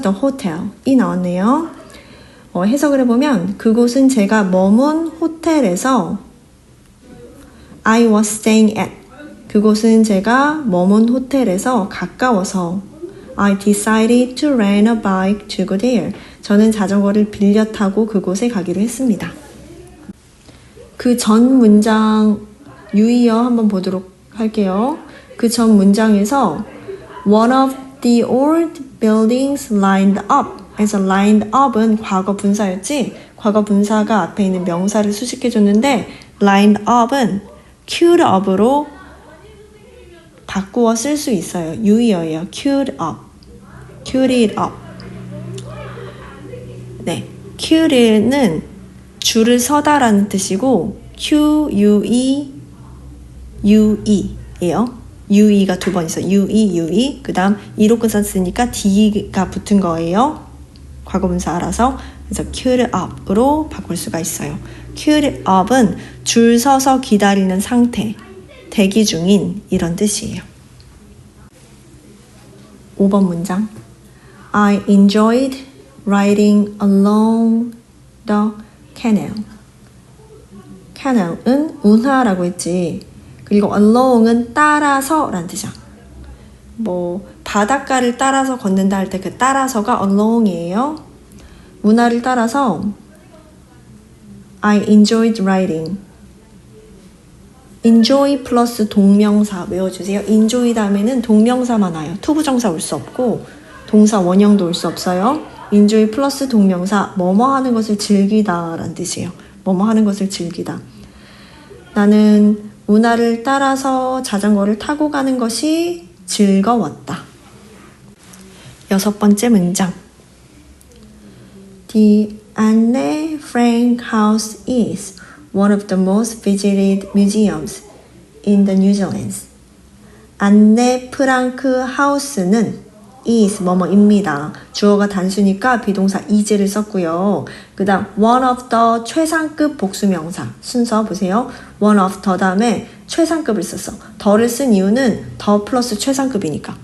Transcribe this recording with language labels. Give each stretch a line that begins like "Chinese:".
Korean: The hotel이 나왔네요. 해석을 해보면 그곳은 제가 머문 호텔에서
English: I was staying at,
Korean: 그곳은 제가 머문 호텔에서 가까워서
English: I decided to rent a bike to go there,
Korean: 저는 자전거를 빌려 타고 그곳에 가기로 했습니다. 그 전 문장 유의어 한번 보도록 할게요. 그 전 문장에서
English: One of the old buildings lined up,
Korean: 그래서 lined up은 과거 분사였지? 과거 분사가 앞에 있는 명사를 수식해줬는데 lined up은 queued up으로 바꾸어 쓸 수 있어요. 유의어예요.
English: queued up, queued it up.
Korean: 네, queued는 줄을 서다라는 뜻이고 QUE, UE예요. UE가 두 번 있어요. UE. 그 다음 E로 끝났으니까 D가 붙은 거예요. 과거분사 알아서. 그래서 queued up으로 바꿀 수가 있어요. queued up은 줄 서서 기다리는 상태, 대기 중인 이런 뜻이에요. 5번 문장.
English: I enjoyed riding along the canal.
Korean: canal은 운하라고 했지. 그리고 along은 따라서 라는 뜻이야. 뭐 바닷가를 따라서 걷는다 할 때 그 따라서가 along이에요. 운하를 따라서 I enjoyed riding. enjoy 플러스 동명사 외워주세요. enjoy 다음에는 동명사만 와요. 투부정사 올 수 없고 동사 원형도 올 수 없어요. enjoy 플러스 동명사 뭐뭐 하는 것을 즐기다 라는 뜻이에요. 뭐뭐 하는 것을 즐기다. 나는 운하를 따라서 자전거를 타고 가는 것이 즐거웠다. 6번째 문장.
English: The Anne Frank house is one of the most visited museums in the New Zealand.
Korean: 안네 프랑크 하우스는 is 뭐뭐입니다. 주어가 단수니까 비동사 is를 썼고요. 그 다음 one of the 최상급 복수명사 순서 보세요. one of the 다음에 최상급을 썼어. 더를 쓴 이유는 더 플러스 최상급이니까.